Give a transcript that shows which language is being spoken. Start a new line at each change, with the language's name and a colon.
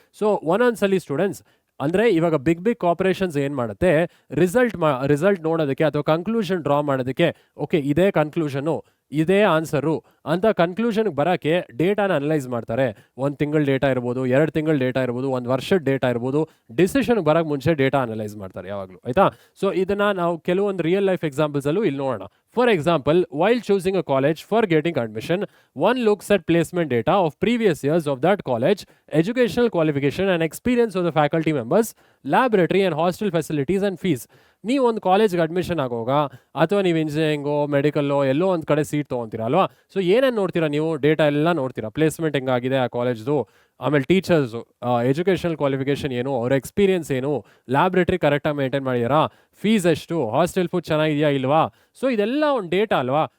Kannada: So ಒಂದೊಂದ್ಸಲಿ students ಅಂದರೆ ಇವಾಗ big corporations ಏನು ಮಾಡುತ್ತೆ, ರಿಸಲ್ಟ್ ನೋಡೋದಕ್ಕೆ ಅಥವಾ ಕನ್ಕ್ಲೂಷನ್ ಡ್ರಾ ಮಾಡೋದಕ್ಕೆ, ಓಕೆ ಇದೇ ಕನ್ಕ್ಲೂಷನು, ಇದೇ ಆನ್ಸರು ಅಂತ ಕನ್ಕ್ಲೂಷನ್ಗೆ ಬರೋಕ್ಕೆ ಡೇಟಾನ ಅನಲೈಸ್ ಮಾಡ್ತಾರೆ. 1 ತಿಂಗಳ ಡೇಟಾ ಇರ್ಬೋದು, 2 ತಿಂಗಳ ಡೇಟಾ ಇರ್ಬೋದು, 1 ವರ್ಷದ ಡೇಟಾ ಇರ್ಬೋದು. ಡಿಸಿಷನ್ಗೆ ಬರೋಕ್ಕೆ ಮುಂಚೆ ಡೇಟಾ ಅನಲೈಸ್ ಮಾಡ್ತಾರೆ ಯಾವಾಗಲೂ ಆಯಿತಾ. ಸೊ ಇದನ್ನು ನಾವು ಕೆಲವೊಂದು ರಿಯಲ್ ಲೈಫ್ ಎಕ್ಸಾಂಪಲ್ಸಲ್ಲೂ ಇಲ್ಲಿ ನೋಡೋಣ.
English: For example, while choosing a college for getting admission, one looks at placement data of previous years of that college, educational qualification and experience of the faculty members, laboratory and hostel facilities and fees.
Kannada: ನೀವು ಒಂದು ಕಾಲೇಜ್ಗೆ admission ಆಗೋಗ ಅಥವಾ ನೀವು ಇಂಜಿನಿಯರಿಂಗೋ ಮೆಡಿಕಲ್ಲೋ ಎಲ್ಲೋ ಒಂದು ಕಡೆ seat ತೊಗೊತೀರಾ ಅಲ್ವಾ, so ಏನೇನು ನೋಡ್ತೀರಾ ನೀವು, ಡೇಟಾ ಎಲ್ಲ ನೋಡ್ತೀರಾ, ಪ್ಲೇಸ್ಮೆಂಟ್ ಹೆಂಗಾಗಿದೆ ಆ ಕಾಲೇಜ್ದು, ಆಮೇಲೆ ಟೀಚರ್ಸು, ಎಜುಕೇಷನಲ್ ಕ್ವಾಲಿಫಿಕೇಷನ್ ಏನು, ಅವ್ರ ಎಕ್ಸ್ಪೀರಿಯನ್ಸ್ ಏನು, ಲ್ಯಾಬ್ರೇಟ್ರಿ ಕರೆಕ್ಟಾಗಿ ಮೇಂಟೈನ್ ಮಾಡಿದಾರಾ, ಫೀಸ್ ಎಷ್ಟು, ಹಾಸ್ಟೆಲ್ ಫುಡ್ ಚೆನ್ನಾಗಿದೆಯಾ ಇಲ್ವಾ, ಸೊ ಇದೆಲ್ಲ ಒಂದು ಡೇಟಾ ಅಲ್ವಾ.